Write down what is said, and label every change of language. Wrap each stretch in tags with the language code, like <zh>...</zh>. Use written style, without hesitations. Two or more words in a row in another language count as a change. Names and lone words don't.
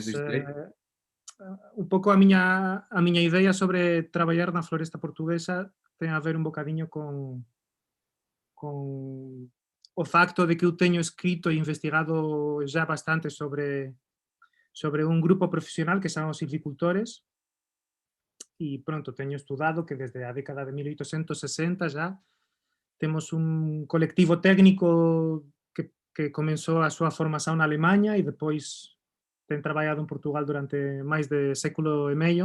<pt>Tens direito. um pouco a minha ideia sobre trabalhar na floresta portuguesa tem a ver um bocadinho com o facto de que eu tenho escrito e investigado já bastante sobre</pt> <gl>un grupo profesional que son os silvicultores e pronto, teño estudado que desde a década de 1860</gl> <pt>já temos</pt> <gl>un colectivo técnico que comenzou a súa formación na Alemanha e depois ten traballado en Portugal durante máis de século e medio.</gl>